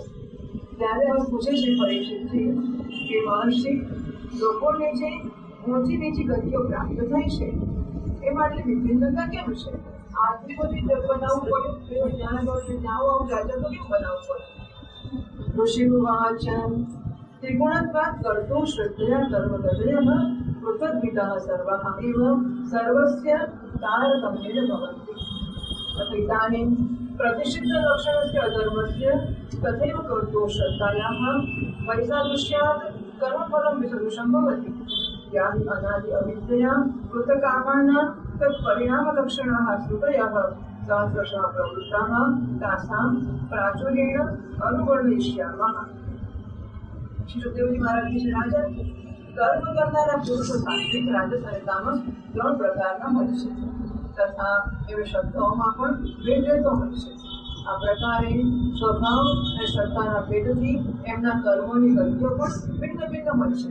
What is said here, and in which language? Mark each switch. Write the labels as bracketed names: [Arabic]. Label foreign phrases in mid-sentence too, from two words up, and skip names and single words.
[Gujarati] ત્યારે હવે પૂછે છે પરીક્ષિતથી કે મહર્ષિ લોકોને જે ઊંચી નીચી ગતિઓ પ્રાપ્ત થાય છે એમાં આટલી વિભિન્નતા કેમ છે? આટલી બધી બનાવવું પડ્યું જ્યાં આવું રાજા તો કેમ બનાવવું પડે? [Sanskrit] ऋषिवाच त्रिगुणत्वात् कर्तुं श्रद्धया कर्मगतयः पृथग्विदः सर्वः एव सर्वस्य तारतम्येन भवन्ति. इदानीं प्रतिषिद्धलक्षणस्य अधर्मस्य तथैव कर्तुं श्रद्धायाः वैसादृश्यात् कर्मफलं विसदृशं भवति. या हि अनादि अविद्यया कृतकामानां तत्परिणामलक्षणाः श्रुतयः सहस्रशः प्रवृत्ताः तासां प्राचुर्येण अनुवर्णयिष्यामः. [Gujarati] શ્રી સુખદેવજી મહારાજજી છે રાજા કર્મ કરનારા પુરુષો સાત્વિક, રાજસ અને તામસ 3 પ્રકારના હોય છે તથા એવી શ્રદ્ધાઓમાં પણ ભેદભેદો હોય છે. આ પ્રકારે સ્વભાવ અને શ્રદ્ધાના ભેદથી એમના કર્મોની ગતિઓ પણ ભિન્ન ભિન્ન હોય છે.